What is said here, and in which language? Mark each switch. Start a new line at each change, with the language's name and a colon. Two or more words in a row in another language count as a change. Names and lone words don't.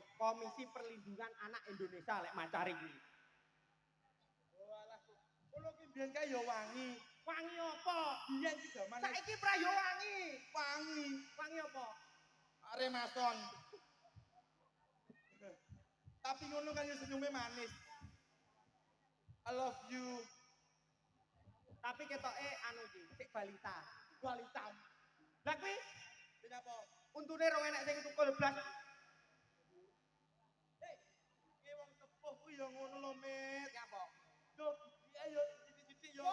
Javanese: Komisi Perlindungan Anak Indonesia lek Mancari kuwi. Walah, kono ki mbiyen kae ya wangi. Wangi apa? Biyen iki jaman Saiki prayo wangi. wangi. Wangi apa? Remason. Tapi ngono kan ya senyume manis.
English: I love you.
Javanese: Tapi ketoke anu iki, sik balita. Balita. Lah kuwi Sing apa? untune rong enek sing tukul blas. Ki wong sepuh kuwi ya ngono lho, Met. Nyapa? Duh, iya yo sithik-sithik yo.